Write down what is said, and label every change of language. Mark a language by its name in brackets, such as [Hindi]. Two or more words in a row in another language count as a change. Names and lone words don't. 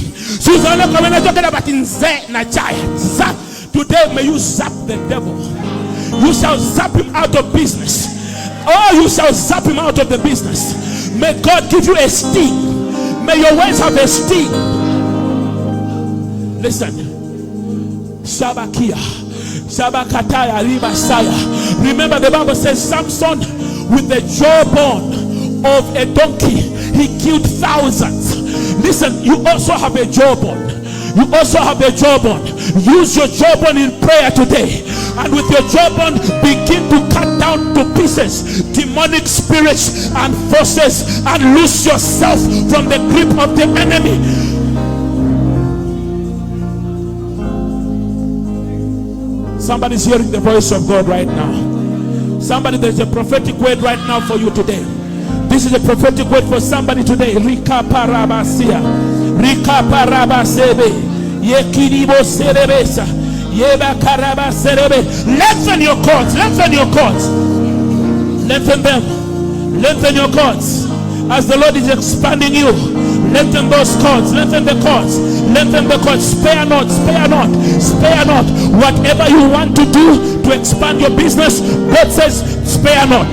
[English] So today may you zap the devil. You shall zap him out of business. Oh, you shall zap him out of the business. May God give you a sting. May your words have a sting. Listen. Shabakia. Shabakataya Ribasaya. Remember the Bible says Samson with the jawbone of a donkey, he killed thousands. Listen, you also have a jawbone. You also have a jawbone. Use your jawbone in prayer today. And with your jawbone, begin to cut down to pieces demonic spirits and forces and loose yourself from the grip of the enemy. Somebody's hearing the voice of God right now. Somebody, there's a prophetic word right now for you today. This is a prophetic word for somebody today. Rika parabasia. Rika parabasebe. Yekiribo serebesa. Yeba karabaserebe. Lengthen your cords. Lengthen your cords. Lengthen them. Lengthen your cords. As the Lord is expanding you, lengthen those cords. Lengthen the cords. Lengthen the cords. Spare not. Spare not. Spare not. Whatever you want to do to expand your business, God says, spare not.